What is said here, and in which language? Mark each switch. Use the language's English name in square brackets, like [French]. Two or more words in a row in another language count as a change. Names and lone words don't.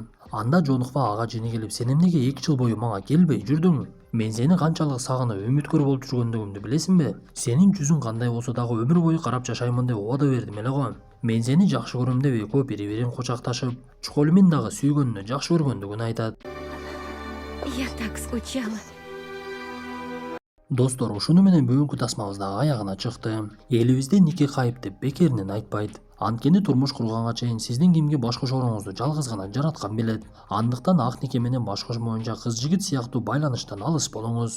[Kyrgyz] Анда Жонхва ага жини келип, сен эмнеге 2 жыл бою мага келбей жүрдүң? Мен сени канчалык сагынып үмүткөр болуп жүргөндүгүмдү билесиңби? Сенин жүзүң кандай болсо дагы өмүр бою карап жашаймын деп убада бердим эле го. Мен сени жакшы көрөм деп экөө бири-бирин кучакташып, Чхолмин дагы сүйгөнүнө жакшы көргөндүгүн айтат. [Russian] Я так скучала. [Kyrgyz] Достор, ушуну менен бүгүнкү тасмабыз дагы аягына чыкты. Элибизде нике кайып деп бекеринен айтпайт. Анткени турмуш курганга чейин сиздин кимге баш кошоруңузду жалгыз гана жараткан билет. Андыктан ак нике менен баш кошмоюнча кыз жигит сыяктуу байланыштан алыс болуңуз.